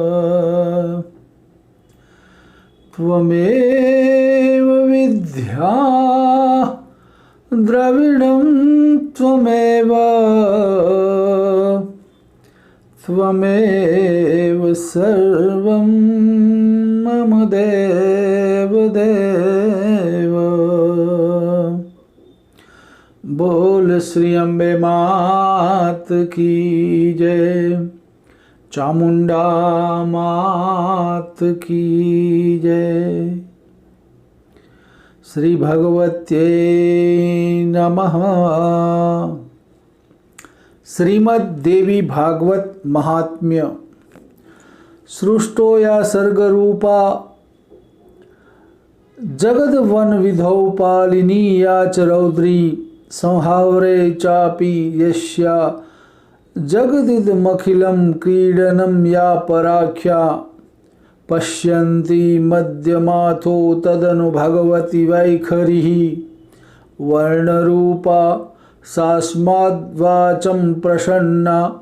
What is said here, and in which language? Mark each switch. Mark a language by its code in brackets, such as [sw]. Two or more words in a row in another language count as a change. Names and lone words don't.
[sa] त्वमेव विद्या द्रविणं त्वमेव त्वमेव सर्वं मम देव देव। [hi] बोल श्री अम्बे मात की जय, चामुंडा मात की जय। [sa] श्री भगवत्यै नमः। श्रीमद् देवी भागवत महात्म्य। सृष्टो या सर्गरूपा जगद वन विधौ पालिनी या च रौद्री संहावरे चापि यस्या जगदिदमखिलं क्रीडनं या पराख्या पश्यन्ति मध्यमाथो तदनु भगवती वैखरिः वर्णरूपा सास्माद्वाचं प्रसन्ना